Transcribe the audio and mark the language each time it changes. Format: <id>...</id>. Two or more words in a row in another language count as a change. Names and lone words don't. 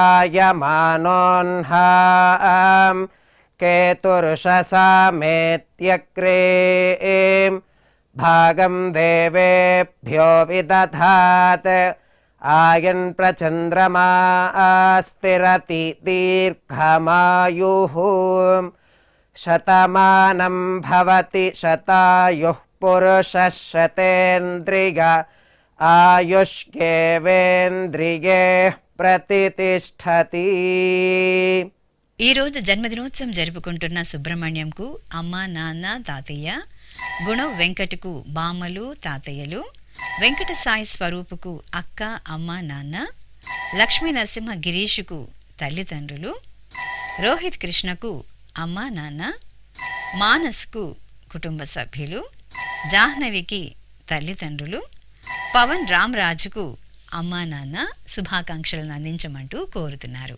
<sa>जायमानोऽह्नां केतुर्षसामेत्यग्रे भागं देवेभ्यो विदधात् आयन् प्रचन्द्रमा स्थिरति दीर्घमायुः शतमानं भवति शतायुः पुरुषः शतेन्द्रिय आयुष्येवेन्द्रिये ప్రతిష్టతి.</sa> <te>ఈరోజు జన్మదినోత్సవం జరుపుకుంటున్న సుబ్రహ్మణ్యంకు అమ్మ, నాన్న, తాతయ్య, గుణవ్ వెంకటకు బామ్మలు, తాతయ్యలు, వెంకట సాయి స్వరూపుకు అక్క, అమ్మ, నాన్న, లక్ష్మీ నరసింహ గిరీషుకు తల్లిదండ్రులు, రోహిత్ కృష్ణకు అమ్మ, నాన్న, మానస్కు కుటుంబ సభ్యులు, జాహ్నవికి తల్లిదండ్రులు, పవన్ రామ్రాజుకు అమ్మా, నాన్న శుభాకాంక్షలను అందించమంటూ కోరుతున్నారు.</te>